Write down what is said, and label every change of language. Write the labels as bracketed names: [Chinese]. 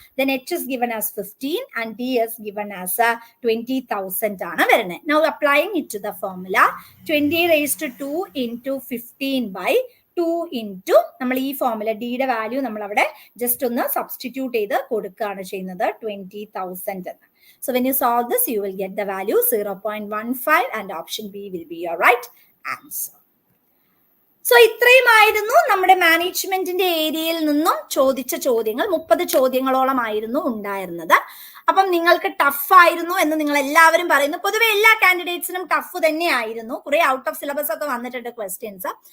[English] then H is given as 15 and D is given as 20,000 [Malayalam] ആണ് വരുന്നത്. [English] now applying it to the formula, 20 raised to 2 into [Malayalam] 15 by 2 into നമ്മൾ ഈ formula ഡിയുടെ value നമ്മൾ അവിടെ just ഒന്ന് സബ്സ്റ്റിറ്റ്യൂട്ട് ചെയ്ത് കൊടുക്കുകയാണ് ചെയ്യുന്നത് 20,000 എന്ന്. [English] So when you solve this, you will get the value 0.15 and option B will be your right answer. [Malayalam] So ഇത്രയുമായിരുന്നു നമ്മുടെ മാനേജ്മെന്റിന്റെ ഏരിയയിൽ നിന്നും ചോദിച്ച ചോദ്യങ്ങൾ. 30 ചോദ്യങ്ങളോളം ആയിരുന്നു ഉണ്ടായിരുന്നത്. അപ്പം നിങ്ങൾക്ക് ടഫ് ആയിരുന്നു എന്ന് നിങ്ങൾ എല്ലാവരും പറയുന്നു. പൊതുവെ എല്ലാ കാൻഡിഡേറ്റ്സിനും ടഫ് തന്നെയായിരുന്നു. കുറെ ഔട്ട് ഓഫ് സിലബസ് ഒക്കെ വന്നിട്ടുണ്ട് ക്വസ്റ്റ്യൻസ്.